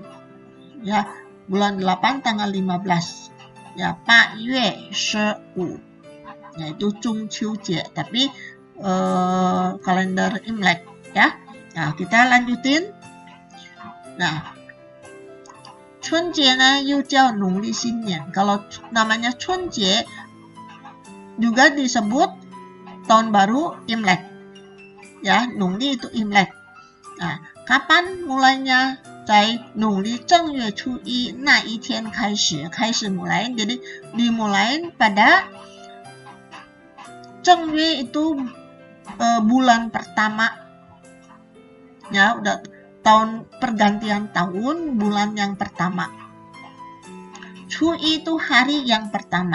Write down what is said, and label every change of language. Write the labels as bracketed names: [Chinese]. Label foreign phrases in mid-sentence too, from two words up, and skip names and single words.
[Indonesian] Ya, bulan 8 tanggal 15. Ya, [Chinese] 8月15, [Indonesian] yaitu Chungqiujie, tapi kalender Imlek, ya. Nah, kita lanjutin. Nah, Chunjie [Chinese] 呢又叫农历新年. [Indonesian] Kalau namanya Chunjie juga disebut tahun baru Imlek. Ya, Nongli itu Imlek. Nah, kapan mulainya? [Chinese] 在农历正月初一那一天开始 mulai. [Indonesian] Jadi dimulai pada 正月 itu bulan pertama. Ya, udah pergantian tahun, bulan yang pertama. Cui itu hari yang pertama.